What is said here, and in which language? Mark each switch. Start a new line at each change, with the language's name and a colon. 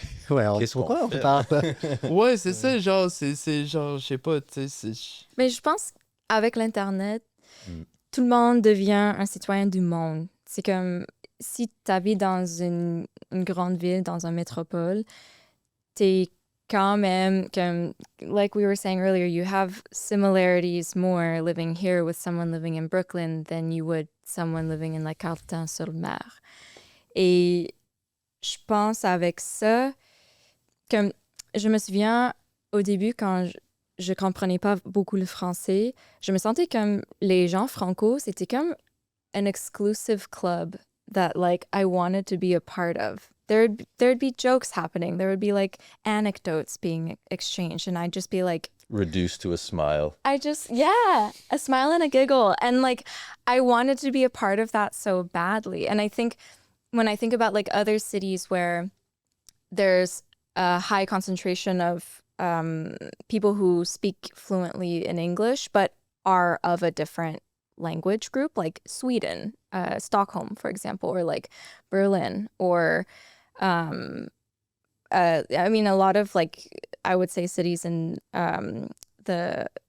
French: Ouais, pourquoi on parle pas? ouais, c'est ça, genre, c'est genre, je sais pas, tu sais, Mais je pense qu'avec l'Internet, tout le monde devient un citoyen du monde. C'est comme si tu habites dans une grande ville, dans une métropole, t'es quand même, comme,
English: like we were saying earlier, you have similarities more living here with someone living in Brooklyn than you would someone living in like Carleton-sur-Mer.
French: Et je pense avec ça, comme je me souviens au début quand je comprenais pas beaucoup le français, je me sentais comme les gens franco, c'était comme
English: an exclusive club that like I wanted to be a part of. There'd be jokes happening. There would be like anecdotes being exchanged, and I'd just be like, Reduced to a smile. a smile and a giggle. And like, I wanted to be a part of that so badly. And I think when I think about like other cities where there's a high concentration of people who speak fluently in English, but are of a different language group, like Sweden, Stockholm, for example, or like Berlin, or I mean, a lot of like, I would say cities in the